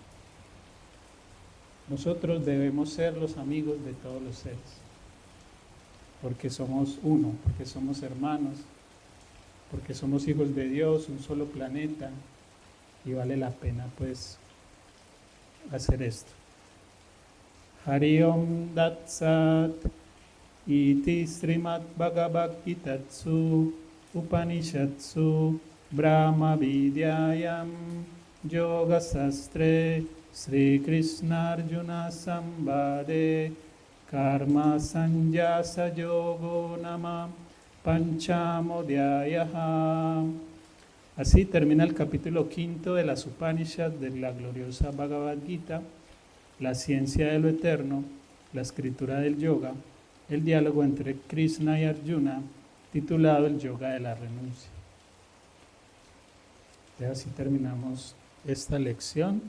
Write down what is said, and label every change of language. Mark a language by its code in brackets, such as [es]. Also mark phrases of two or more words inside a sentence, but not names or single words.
[es] Nosotros debemos ser los amigos de todos los seres, porque somos uno, porque somos hermanos, porque somos hijos de Dios, un solo planeta, y vale la pena pues hacer esto. [sa] हरि ॐ दत् सत् इति श्रीमद् भगवद् गीतासु उपनिषत्सु ब्रह्म विद्यायां योग शास्त्रे श्री कृष्ण अर्जुन संवादे कर्म संन्यास योगो नाम पञ्चमोऽध्यायः. [es] Así termina el capítulo 5 de las Upanishads de la gloriosa Bhagavad Gita, la ciencia de lo eterno, la escritura del yoga, el diálogo entre Krishna y Arjuna, titulado el Yoga de la Renuncia. Y así terminamos esta lección.